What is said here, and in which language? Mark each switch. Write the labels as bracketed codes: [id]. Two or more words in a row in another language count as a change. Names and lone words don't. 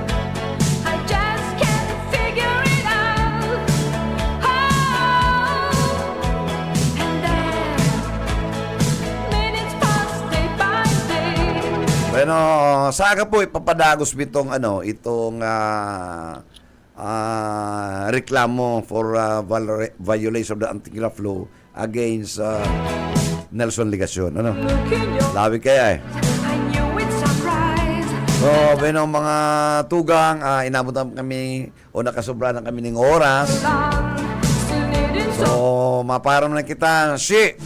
[bik] Bueno, saka po ipapadagos bitong itong reklamo [en] for violation of the anti-graft law [bik] against Nelson Ligacion. Ano? Labi kaya eh. So, bueno, mga tugang, inabot na kami o nakasobra na kami ng oras. So, maparam na kita. Shit!